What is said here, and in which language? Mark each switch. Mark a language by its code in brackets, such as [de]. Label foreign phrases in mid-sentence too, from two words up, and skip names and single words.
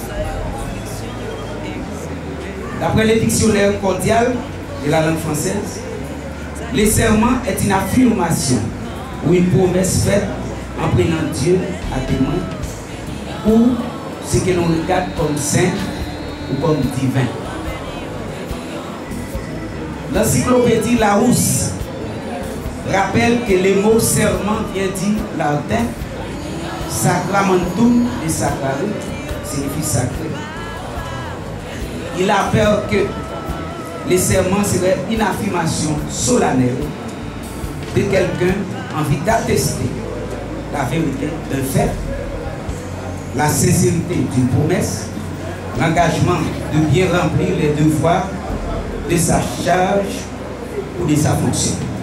[fr] D'après le dictionnaire cordial de la langue française, le serment est une affirmation ou une promesse faite en prenant Dieu à témoin ou ce que l'on regarde comme saint ou comme divin. L'encyclopédie Larousse rappelle que le mot serment vient du latin [la] sacramentum et sacrare, [fr] signifie sacré. Il a peur que le serment serait une affirmation solennelle de quelqu'un en vue d'attester la vérité d'un fait, la sincérité d'une promesse, l'engagement de bien remplir les devoirs de sa charge ou de sa fonction.